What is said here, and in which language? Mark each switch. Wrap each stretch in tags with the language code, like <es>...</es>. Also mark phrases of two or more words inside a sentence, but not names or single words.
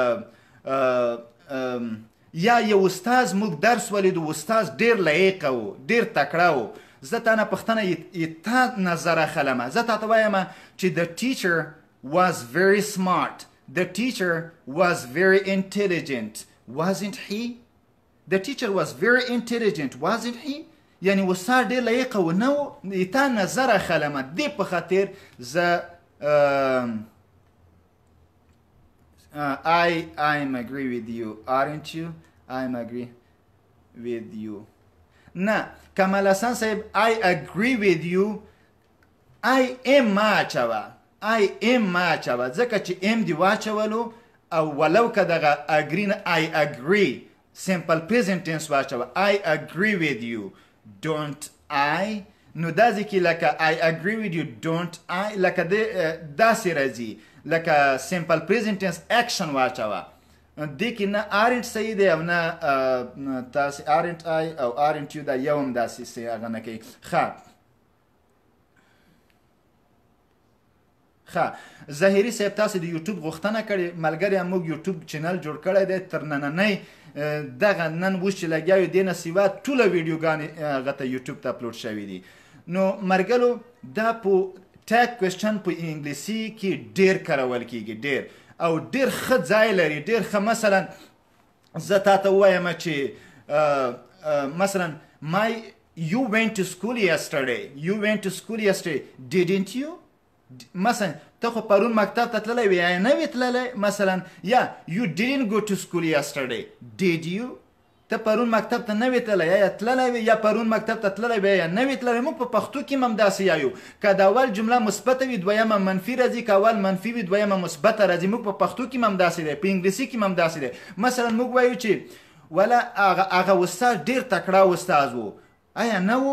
<ps>یا یو استاز موږ درس ولیدو استاز ډېر لایقه و ډېر تکړه و زه تا نه پوښتنه تا نظر اخلم زه تاته وایم چې</ps> <en>the teacher was very smart The teacher was very intelligent, wasn't he? The teacher was very intelligent, wasn't he?</en> <ps>یعنی استاد ډېر لایقه و نه و تا نظر اخلمه دې په خاطر زه</ps> <en>I'm agree with you, aren't you? I'm agree with you.</en> <ps>نه کمال حسن صاحب</ps> <en>I agree with you I am</en> <ps>ما اچوه</ps> <en>I am</en> <ps>ما اچوه ځکه چې ام دی واچولو او ولو که دغه agree نه</ps> <en>I agree simple present tense</en> <ps>واچوه</ps> <en>I agree with you don't I</en> <ps>نو دا ځکه لکه</ps> <en>I agree with you don't I</en> <ps>لکه داسې راځي لکه</ps> <en>simple present tense action</en> <ps>واچوه دې کې نه aren't صحیح دی او نه تاسې</ps> <en>aren't I</en> <ps>او</ps> <en>aren't you</en> <ps>دا یو هم داسې هغه نه کوي ظاهري صاحب تاسو د یوټیوب غوښتنه کړې ملګري موږ یوټیوب چینل جوړ کړی دی تر نننۍ دغه نن اوس چې لګیا یو دې نه سیوا ټوله ویډیوګانې هغه ته یوټیوب ته اپلوډ شوي دي نو مرګلو دا په</ps> <en>tag question</en> <ps>په انګلیسي کې ډېر کارول کېږي ډېر او ډېر ښه ځای لري، ډېر ښه. مثلا زه تا ته ووایم چې مثلا</ps> <en>you went to school yesterday didn't you؟</en> <ps>مثلا ته خو پرون مکتب ته تللی وې یا نه وې تللی؟</ps> <en>مثلا یا you didn't go to school yesterday did you؟</en> <ps>ته پرون مکتب ته نه وې تللی یا تللی وې یا پرون مکتب ته تللی وې یا نه وې تللی. موږ په پښتو کې هم همداسې یایو، که د اول جمله مثبته وي دویمه منفي راځي، که اول منفي وي دویمه مثبته راځي. موږ په پښتو کې هم همداسې دی، په انګلیسي کې هم همداسې دی. مثلا موږ وایو چې ولا هغه استاد ډېر تکړه استاد و، آیا نه و؟</ps>